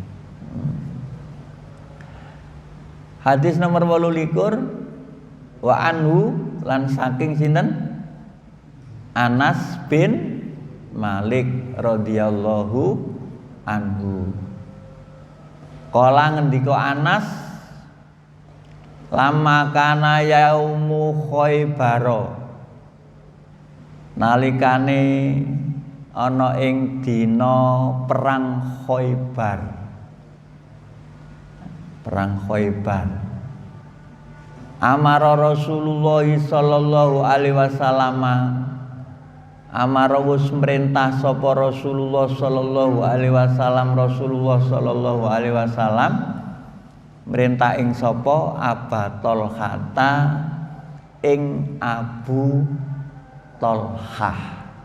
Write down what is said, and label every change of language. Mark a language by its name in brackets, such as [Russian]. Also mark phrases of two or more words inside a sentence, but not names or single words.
[Javanese] Hadis nomor 28 [Arabic] wa anhu [Javanese] lan saking sinten Anas bin Malik [Arabic] radhiyallahu anhu. [Javanese] Kala ngendika Anas [Arabic] lama kana yaumu [Javanese] Khaibar. Nalikane ana ing dina perang Khaibar. Perang Khaibar. Amara Rasulullah [Arabic] sallallahu alaihi wasallam [Javanese] amara wis merintah sapa Rasulullah [Arabic] sallallahu alaihi wasallam [Javanese] merintah ing sapa Abatolhata ing Abu Tolhah.